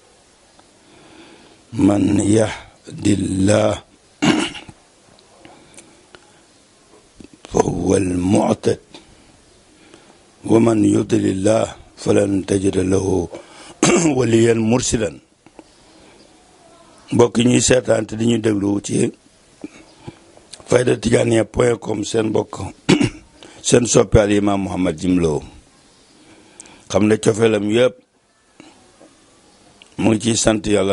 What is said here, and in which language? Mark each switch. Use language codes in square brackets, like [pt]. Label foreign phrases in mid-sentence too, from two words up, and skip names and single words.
[ar] من يهد الله فهو المعتد ومن يضلل الله فلن تجد له وليا مرشدا. [wo] mbokk ñuy seetaan te di ñu déglu ci faydatijaniya.com seen mbokk seen soppe al imam Mouhamed Jim Lo xam ne cofeelam yëpp mu ngi ciy sant yàlla